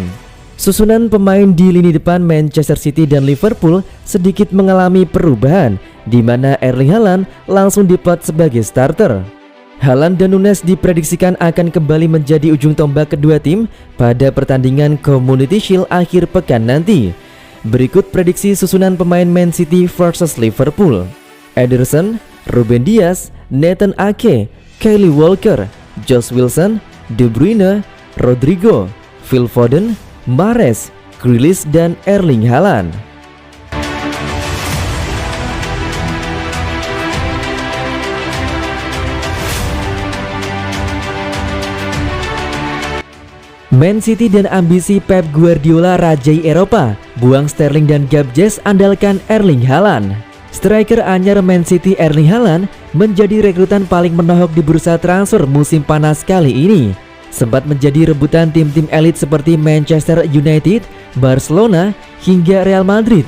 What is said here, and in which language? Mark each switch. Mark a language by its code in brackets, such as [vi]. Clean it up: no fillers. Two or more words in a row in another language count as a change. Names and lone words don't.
[id] Susunan pemain di lini depan Manchester City dan Liverpool sedikit mengalami perubahan, di mana Erling Haaland langsung diplot sebagai starter. Haaland dan Núñez diprediksikan akan kembali menjadi ujung tombak kedua tim pada pertandingan Community Shield akhir pekan nanti. Berikut prediksi susunan pemain Man City versus Liverpool. Ederson, Ruben Dias, Nathan Ake, Kyle Walker, Josh Wilson, De Bruyne, Rodrigo, Phil Foden, Mahrez, Grealish, dan Erling Haaland. Man City dan ambisi Pep Guardiola rajai Eropa, buang Sterling dan Gabjes, andalkan Erling Haaland. Striker anyar Man City Erling Haaland menjadi rekrutan paling menohok di bursa transfer musim panas kali ini. Sempat menjadi rebutan tim-tim elit seperti Manchester United, Barcelona, hingga Real Madrid.